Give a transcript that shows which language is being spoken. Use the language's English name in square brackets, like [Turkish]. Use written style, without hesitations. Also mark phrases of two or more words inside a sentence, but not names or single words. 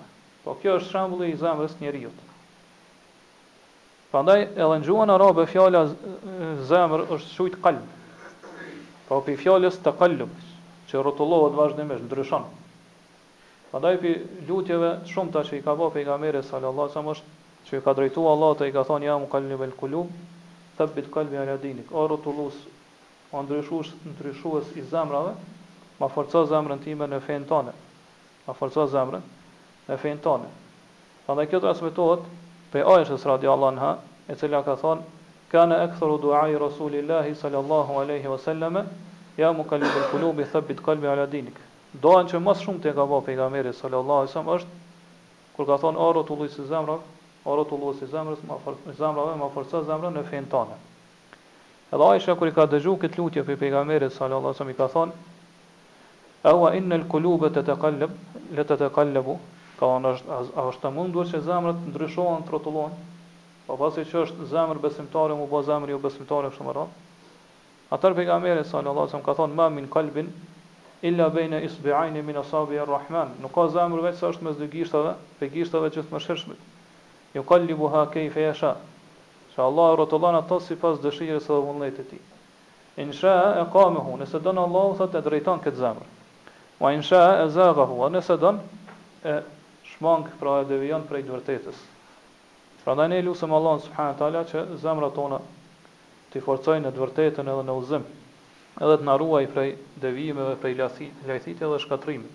[Albanian] Po kjo është shembulli i zemrës njeriu. Prandaj edhe në gjuhën arabe fjala zemër është quajt qalb. Po pi fjalës taqallub, që rrotullohet vazhdimisht, ndryshon. Prandaj pi lutjeve shumëta që i ka bërë pejgamberi [Arabic] صلى الله عليه وسلم [Albanian] është që i ka drejtuar Allahut e i ka thonë: [Arabic] "يا مقلب القلوب ثبت قلبي على دينك." [Albanian] O rrotullues, o ndryshues i zemrave, ma forco zemrën time në fenë tënde. Ma forco zemrën në fenë tënde. Prandaj kjo transmetohet prej Aishës [Arabic] رضي الله عنها, [Albanian] e cila ka thënë: [Arabic] "كان أكثر دعاء رسول الله صلى الله عليه وسلم يا مقلب القلوب ثبت قلبي على دينك." [Albanian] Doan që më shumë të ka bërë pejgamberi [Arabic] صلى الله عليه وسلم [Albanian] është kur ka thonë: "O rrotullues i zemrave, o rrotullues i zemrës, ma forco zemrën në fenë tënde." Edhe Aisha kur i ka dëgjuar këtë lutje për pejgamberin [Arabic] صلى الله عليه وسلم [Albanian] i ka thonë: [Arabic] "أوإن القلوب تتقلب لا تتقلب." [Albanian] Ka është të mundur që zemrat ndryshohen, rrotullohen. Po pasi që është zemër besimtare, mu bë zemër jo besimtare kështu më radh. Atëherë pejgamberi [Arabic] صلى الله عليه وسلم [Albanian] ka thonë: [Arabic] "ما من قلب إلا بين إصبعين من أصابع الرحمن." [Albanian] Nuk ka zemër veç sa është mes dy gishtave, pe gishtave gjithëmshirshme. [Arabic] يقلبها كيف يشاء. [Albanian] Që Allah rrotullon ato sipas dëshirës së vullnetit të tij. [Arabic] إن شاء أقامه, [Albanian] nëse don Allahu thotë e drejton këtë zemër. [Arabic] وإن شاء أزاغه, [Albanian] nëse don e shmang, pra e devijon prej të vërtetës. Prandaj ne lutem Allahun [Arabic] سبحانه وتعالى [Albanian] që zemrat tona të forcojnë në të vërtetën edhe në udhëzim, edhe të na ruaj prej devijimeve, prej lajthitjeve dhe shkatrimit.